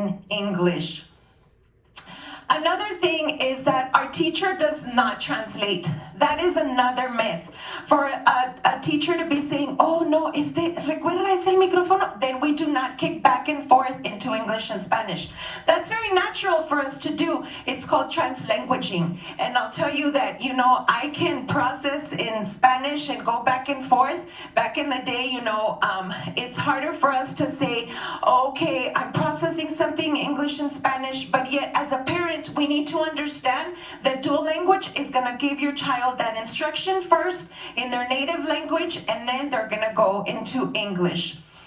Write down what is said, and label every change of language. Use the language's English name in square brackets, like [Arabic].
[English] English. Another thing is that our teacher does not translate. That is another myth. For a teacher to be saying, oh no, [Spanish] ¿recuerdas el micrófono? [English] Then we do not kick back and forth into English and Spanish. That's very natural for us to do. It's called translanguaging. And I'll tell you that, I can process in Spanish and go back and forth. Back in the day, it's harder for us to say, okay, I'm processing something English and Spanish, but yet as a parent, we need to understand that dual language is going to give your child that instruction first in their native language, and then they're going to go into English.